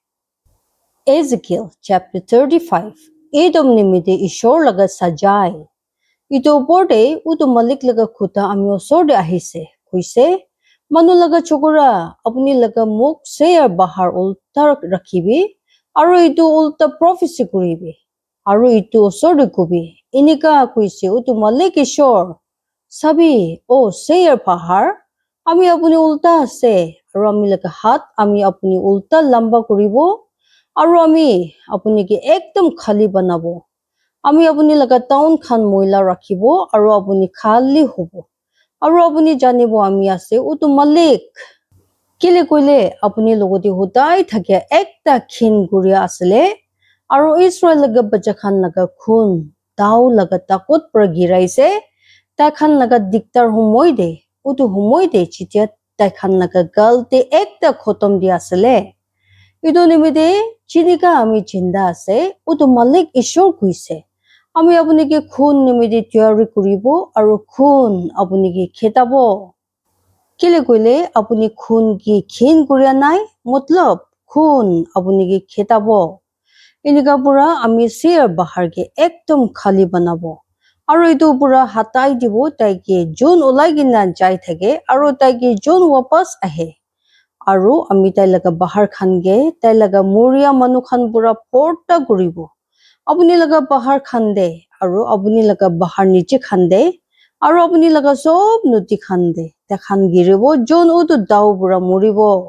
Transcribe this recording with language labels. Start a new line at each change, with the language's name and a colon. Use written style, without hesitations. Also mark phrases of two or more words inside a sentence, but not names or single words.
Naga Pidgin: Ezekiel chapter 35 Edom nimite ishor laga sajai itu oporte utu malik laga khuta ami osor de ahise kuise manu laga chokora apni laga muk seer bahar ulta rakhibi aru itu ulta prophecy kuribi aru itu osor de kubi inika kuise utu malik ishor sabi o seer bahar ami apni ulta ase aru ami laga hat ami apni ulta lamba kuribo aru ami apni ki ekdom khali banabo ami apni laga town khan moila rakhibo aru apni khali hobo aru apni janibo ami ase utu malik kile koile apni logoti hutai thakya ekta khin guria asle aru Israel laga bacha khan laga khun dau laga takot pra giraise ta khan laga diktar humoi de utu humoi de chitya ta khan laga galte ekta khotom di asle itu nimite chinika ami jinda ase utu malik ishor kuise ami apni ke khun nimite tiyari kuribo aru khun apni ke khetabo kile koile apni khun ki khin kuria nai matlab khun apni ke khetabo inika pura ami seer bahar ke ekdom khali banabo aru itu pura hatai dibo tai ke jun ulai gina jai thake aru tai ke jun wapas ahe aru ami tai laga bahar khan ge tai laga moria manu khan pura porta kuribo apni laga bahar khan de aru apni laga bahar niche khan de aru apni laga sob noti khan de ta khan giribo jon utu dau pura moribo